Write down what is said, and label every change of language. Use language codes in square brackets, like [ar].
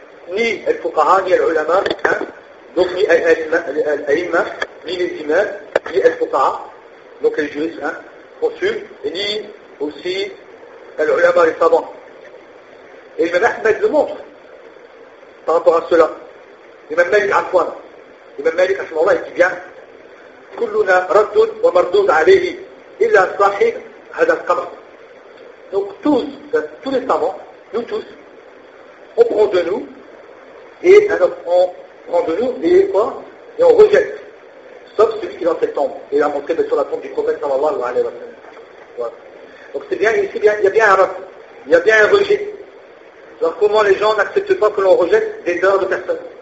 [fr] Ni el-fuqaha, ni el-ulama, donc ni el-aïma, ni les imams, ni el-fuqaha, donc les juristes, consuls, et ni aussi el-ulama, les savants. Et Imam Ahmed le montre par rapport à cela. Imam Malik Afwan. Imam Malik Afwan, il dit bien [ar] كلنا رد ومردود عليه إلا صاحب هذا القبر. [fr] Donc tous les savants, nous tous, on prend de nous et on prend de nous et quoi? Et on rejette. Sauf celui qui est dans cette tombe. Et il a montré sur la tombe du prophète sallallahu alayhi wa sallam. Voilà. Donc c'est bien ici, il y a bien un rat. Il y a bien un rejet. Alors comment les gens n'acceptent pas que l'on rejette des erreurs de personnes?